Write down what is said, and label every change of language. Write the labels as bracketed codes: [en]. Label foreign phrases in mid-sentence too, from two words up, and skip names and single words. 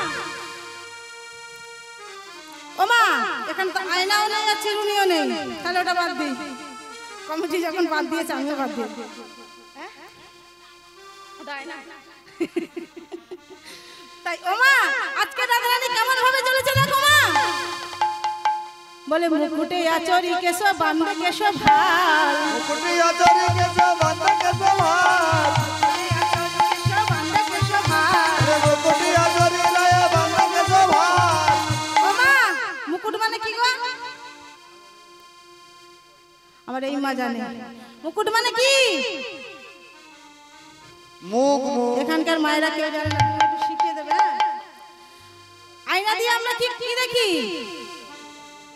[bn] ও মা, এখানে তো আয়নাও নেই আর চিরুনিও নেই, তাহলে ওটা বাদ দিই। কমিটি যখন বাদ দিয়েছে আমিও বাদ দিই। তাই ও মা, আজকে রাধারানী কেমন ভাবে চলেছে দেখো মা। বলে মুকুটে আচরি কেশো বান্ধে কেশো ভাল, মুকুটে আচরি কেশো বান্ধে কেশো ভাল, মুকুটে আচরি লয় বান্ধে কেশো ভাল। ও মা, মুকুট মানে কি গো? আমার এই মা জানে মুকুট মানে কি। মুখ এখানকার মায়েরা কেউ জানে না, তুমি একটু শিখিয়ে দেবে। আয়না দিয়ে আমরা ঠিক কি দেখি?